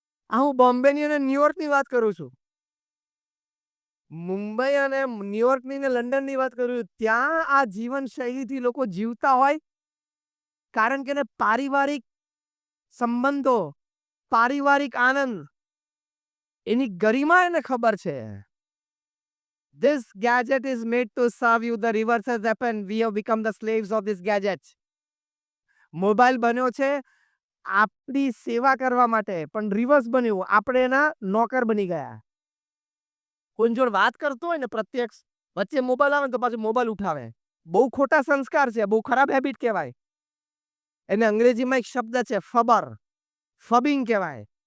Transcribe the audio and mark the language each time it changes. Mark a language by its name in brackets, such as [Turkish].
[Gujarati] આ હું બોમ્બેની અને ન્યુયોર્કની વાત કરું છું. મુંબઈ અને ન્યુયોર્કની ને લંડનની વાત કરું છું. ત્યાં આ જીવનશૈલીથી લોકો જીવતા હોય કારણ કે એને પારિવારિક સંબંધો, પારિવારિક આનંદ, એની ગરિમા એને ખબર છે. [English] This gadget is made to serve you. The reverse has happened. We have become the slaves of this gadget. [Gujarati] Mobile બન્યો છે આપણી સેવા કરવા માટે, પણ રિવર્સ બન્યું, આપણે એના નોકર બની ગયા. કોઈ જોડે વાત કરતો હોય ને પ્રત્યક્ષ, વચ્ચે મોબાઈલ આવે ને તો પાછું મોબાઈલ ઉઠાવે. બહુ ખોટા સંસ્કાર છે, બહુ ખરાબ હેબિટ કહેવાય. એને અંગ્રેજીમાં એક શબ્દ છે ફબર, ફબિંગ કહેવાય.